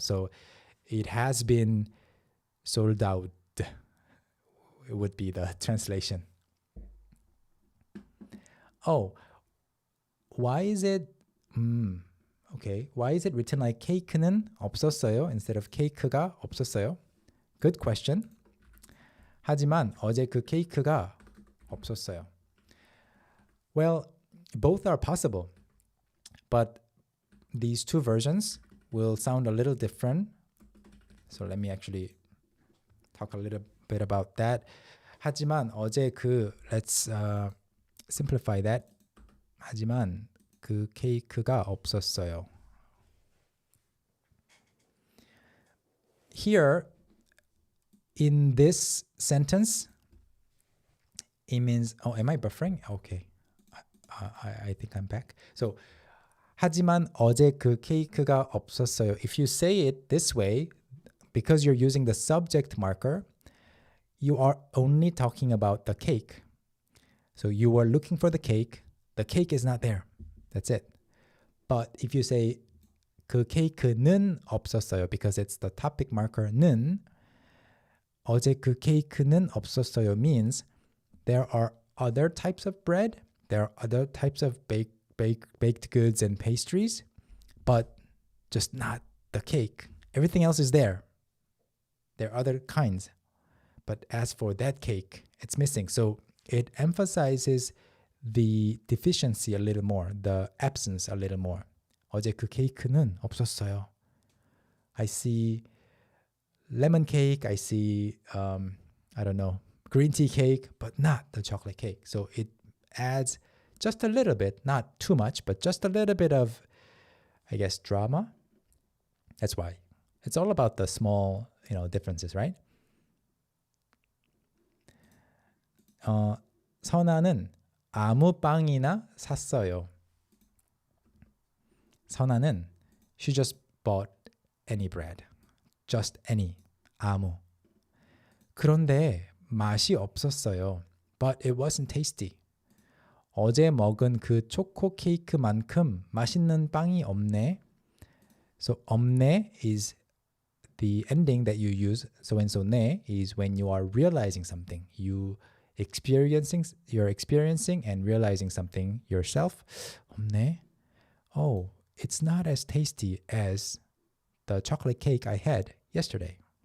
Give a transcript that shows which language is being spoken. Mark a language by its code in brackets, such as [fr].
[en] So it has been sold out. It would be the translation. Oh, why is it okay, why is it written like [ko] 케이크는 없었어요 [en] instead of [ko] 케이크가 없었어요? [en] Good question. [ko] 하지만 어제 그 케이크가 없었어요. [en] Well, both are possible, but these two versions will sound a little different. So let me actually talk a little bit about that. [ko] 하지만 어제 그, [en] let's simplify that. [ko] 하지만 그 케이크가 없었어요. [en] Here, in this sentence, it means, oh, am I buffering? Okay. I think I'm back. [ko] So, 하지만 어제 그 케이크가 없었어요. [en] If you say it this way, because you're using the subject marker, you are only talking about the cake. So you are looking for the cake is not there. That's it. But if you say [ko] 그 케이크는 없었어요, [en] because it's the topic marker 는, [ko] 어제 그 케이크는 없었어요 [en] means there are other types of bread, there are other types of baked goods and pastries, but just not the cake. Everything else is there. There are other kinds. But as for that cake, it's missing. So it emphasizes the deficiency a little more, the absence a little more. [ko] 어제 그 케이크는 없었어요. [en] I see lemon cake, I see, I don't know, green tea cake, but not the chocolate cake. So it adds just a little bit, not too much, but just a little bit of, I guess, drama. That's why. It's all about the small, differences, right? [ko] 선아는 아무 빵이나 샀어요. [en] 선아는, she just bought any bread. Just any. [ko] 아무. 그런데 맛이 없었어요. [en] But it wasn't tasty. [ko] 어제 먹은 그 초코 케이크만큼 맛있는 빵이 없네. [en] So 없네 is the ending that you use. So and so 네 is when you are realizing something. You're experiencing and realizing something yourself. [ko] 없네. [en] Oh, it's not as tasty as the chocolate cake I had yesterday.